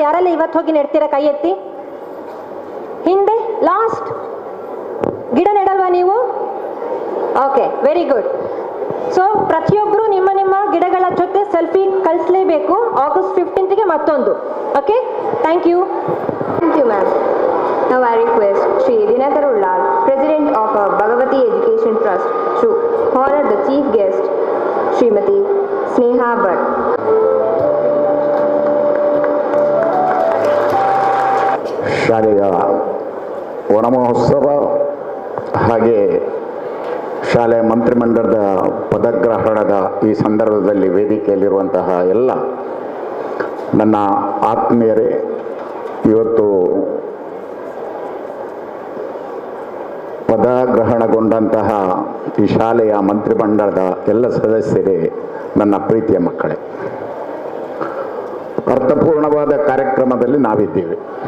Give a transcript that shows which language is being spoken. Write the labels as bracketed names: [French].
[Kannada] ಯಾರೆಲ್ಲ ಇವತ್ತು ಹೋಗಿ ನೆಡ್ತೀರಾ? ಕೈ ಎತ್ತಿ. ಹಿಂದೆ ಲಾಸ್ಟ್ ಗಿಡ ನೆಡಲ್ವಾ ನೀವು? Okay, very good. ಸೊ ಪ್ರತಿಯೊಬ್ಬರು ನಿಮ್ಮ ನಿಮ್ಮ ಗಿಡಗಳ ಜೊತೆ ಸೆಲ್ಫಿ ಕಳಿಸ್ಲೇಬೇಕು. ಆಗಸ್ಟ್ 15ಗೆ ಮತ್ತೆ ಮತ್ತೊಂದು. Okay, thank you. [English] Thank you, ma'am. Now I request Sri Dinakar Ullal, President of Bhagavati Education Trust, to honor the chief guest, Srimati Sneha Bhatt. [Kannada] ಶಾಲೆಯ ವನಮಹೋತ್ಸವ ಹಾಗೆ ಶಾಲೆಯ ಮಂತ್ರಿಮಂಡಲದ ಪದಗ್ರಹಣದ ಈ ಸಂದರ್ಭದಲ್ಲಿ ವೇದಿಕೆಯಲ್ಲಿರುವಂತಹ ಎಲ್ಲ ನನ್ನ ಆತ್ಮೀಯರೇ, ಇವತ್ತು ಪದಗ್ರಹಣಗೊಂಡಂತಹ ಈ ಶಾಲೆಯ ಮಂತ್ರಿಮಂಡಲದ ಎಲ್ಲ ಸದಸ್ಯರೇ, ನನ್ನ ಪ್ರೀತಿಯ ಮಕ್ಕಳೇ, ಅರ್ಥಪೂರ್ಣವಾದ ಕಾರ್ಯಕ್ರಮದಲ್ಲಿ ನಾವಿದ್ದೀವಿ.